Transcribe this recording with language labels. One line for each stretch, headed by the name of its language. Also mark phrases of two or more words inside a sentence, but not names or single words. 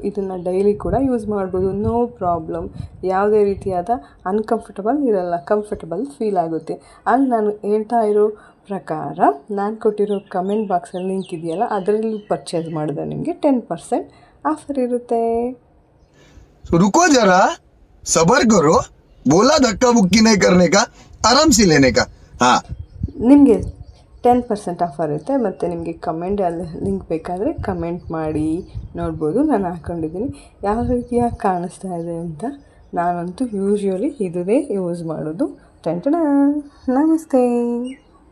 Kannada: ಇದನ್ನು ಡೈಲಿ ಕೂಡ ಯೂಸ್ ಮಾಡ್ಬೋದು,
English: no problem.
Kannada: ಯಾವುದೇ ರೀತಿಯಾದ ಅನ್ಕಂಫರ್ಟಬಲ್ ಇರಲ್ಲ,
English: comfortable feel
Kannada: ಆಗುತ್ತೆ. ಅಲ್ಲಿ ನಾನು ಹೇಳ್ತಾ ಇರೋ ಪ್ರಕಾರ ನಾನು ಕೊಟ್ಟಿರೋ ಕಮೆಂಟ್ ಬಾಕ್ಸಲ್ಲಿ ಲಿಂಕ್ ಇದೆಯಲ್ಲ, ಅದರಲ್ಲಿ ಪರ್ಚೇಸ್ ಮಾಡಿದ್ರೆ ನಿಮಗೆ 10% ಆಫರ್ ಇರುತ್ತೆ.
Hindi: रुको जरा, सबर करो, बोला धक्का बुक्की नहीं करने का, आराम से लेने का. हाँ,
Kannada: ನಿಮಗೆ 10% ಆಫರ್ ಇರುತ್ತೆ. ಮತ್ತು ನಿಮಗೆ ಕಮೆಂಟಲ್ಲಿ ಲಿಂಕ್ ಬೇಕಾದರೆ ಕಮೆಂಟ್ ಮಾಡಿ ನೋಡ್ಬೋದು. ನಾನು ಹಾಕ್ಕೊಂಡಿದ್ದೀನಿ ಯಾವ ರೀತಿಯಾಗಿ ಕಾಣಿಸ್ತಾ ಇದೆ ಅಂತ. ನಾನಂತೂ ಯೂಶ್ವಲಿ ಇದೇ ಯೂಸ್ ಮಾಡೋದು. ನಮಸ್ತೆ.